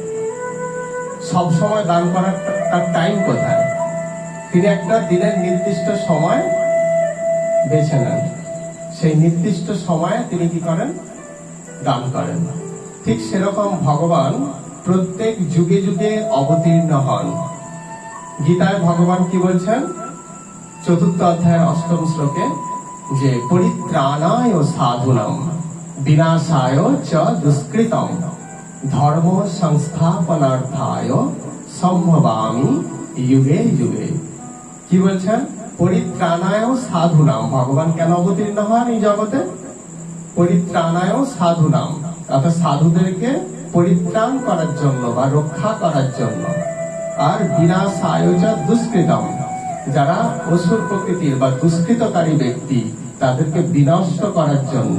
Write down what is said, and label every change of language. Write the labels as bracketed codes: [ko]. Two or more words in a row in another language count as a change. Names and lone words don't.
[bn] সব সময় দান করার তার টাইম কোথায়, তিনি একটা দিনের নির্দিষ্ট সময় বেছে নেন, সেই নির্দিষ্ট সময়ে তিনি কি করেন, দান করেন। ঠিক সেরকম ভগবান প্রত্যেক যুগে যুগে অবতীর্ণ হন। গীতায় ভগবান কি বলছেন, ৪র্থ অধ্যায়ের ৮ম শ্লোকে, যে [sa] পরিত্রাণায় সাধুনাম বিনাশায় চ দুষ্কৃতম ধর্ম সংস্থাপনার্থায় সম্ভবামি যুগে যুগে। [bn] কি বলছেন, [sa] পরিত্রাণায় সাধুনাম। [bn] ভগবান কেন অবতীর্ণ হন এই জগতে, [sa] পরিত্রাণায় সাধুনাম, [bn] অর্থাৎ সাধুদেরকে পরিত্রাণ করার জন্য বা রক্ষা করার জন্য। আর [sa] বিনাশায় চ দুষ্কৃতম, [bn] যারা অসুর প্রকৃতির বা দুষ্কৃতকারী ব্যক্তি তাদেরকে বিনষ্ট করার জন্য।